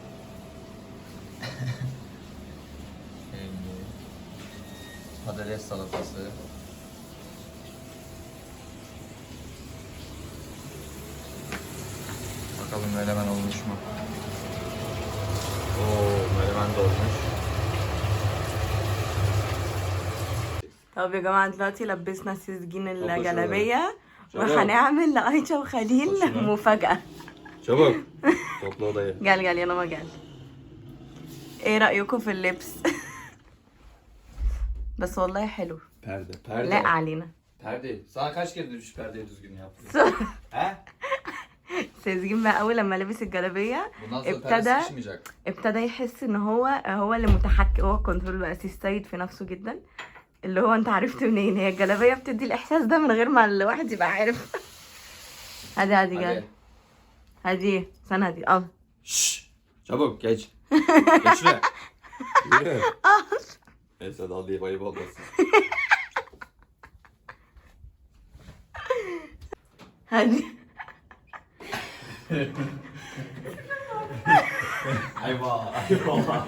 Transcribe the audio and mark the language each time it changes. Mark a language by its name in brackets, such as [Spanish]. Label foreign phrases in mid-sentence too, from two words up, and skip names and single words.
[Turkish] Patates salatası. Bakalım menemen olmuş mu? Oo, menemen de olmuş. [Arabic] طب يا جماعة دلوقتي لبسنا سيزجين شوية. الجلابية شباب. وهنعمل لأيتشا وخليل شوية. مفاجأة. [Turkish] Çabuk. Topla odayı. gel yanıma gel. [Arabic] ايه رأيكم في اللبس؟ بس والله حلو. [Turkish] Perde. Perde. [Arabic] لا علينا. [Turkish] Perde. Sana kaç kere demiş perdeyi düzgün yaptın? He? [Arabic] سيزجين بقى أول لما لبس الجلابية [Turkish] Bundan sonra perde [Arabic] ابتدى [Turkish] sıkışmayacak. [Arabic] ابتدى يحس ان هو اللي متحكم، هو كنترول بقى سيستايد في نفسه جدا. اللي هو انت عرفت منين هي الجلابيه بتدي الاحساس ده من غير ما الواحد يبقى عارف. هادي [Turkish] Hadi. [Arabic] جال. هادي استنى هادي اه [Turkish] Şşş. Çabuk geç. Geç şuraya. Yürü. Neyse hadi alayım ayıp olmasın. [Arabic] هادي [Turkish] Ayva. Ayva.